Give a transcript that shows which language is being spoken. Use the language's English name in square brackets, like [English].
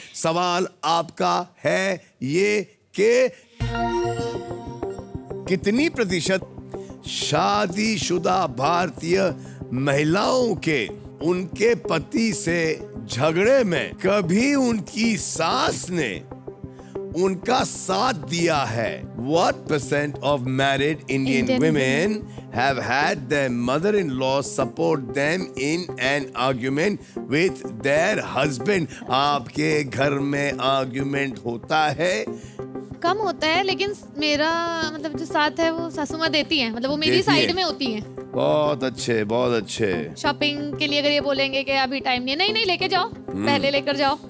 [Hindi] सवाल आपका है ये कि कितनी प्रतिशत शादीशुदा भारतीय महिलाओं के उनके पति से झगड़े में कभी उनकी सास ने उनका साथ दिया है? [English] What % of married Indian women have had their mother-in-law support them in an argument with their husband? [Hindi] आपके घर में आर्ग्यूमेंट होता है? कम होता है, लेकिन मेरा मतलब जो साथ है वो सासू माँ देती हैं, मतलब वो मेरी साइड में होती हैं। बहुत अच्छे, बहुत अच्छे। शॉपिंग के लिए अगर ये बोलेंगे कि अभी टाइम नहीं, नहीं लेके जाओ, पहले लेकर जाओ।